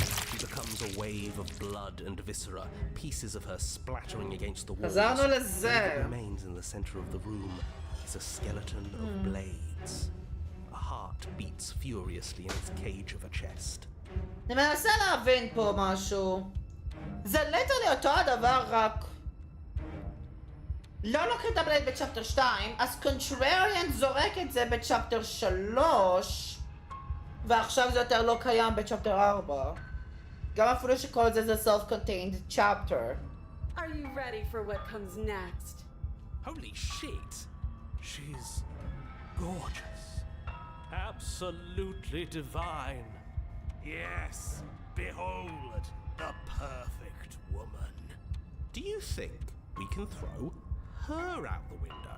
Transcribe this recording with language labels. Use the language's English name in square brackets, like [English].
[English] She becomes a wave of blood and viscera, pieces of her splattering against the walls. [Hebrew] חזרנו [English] All that [Hebrew] לזה. [English] remains in the center of the room is a skeleton of blades. A heart beats furiously in its cage of a chest. [Hebrew] אני מנסה להבין פה משהו. זה ליטרלי אותו הדבר, רק לא לוקחים את הבלייד בצ'פטר 2, אז קונטרריאן זורק את זה בצ'פטר 3, ועכשיו זה יותר לא קיים בצ'פטר 4. גם אפילו שכל זה זה [English] self-contained chapter. Are you ready for what comes next? Holy shit! She's gorgeous. Absolutely divine. Yes, behold, the perfect woman. Do you think we can throw her out the window?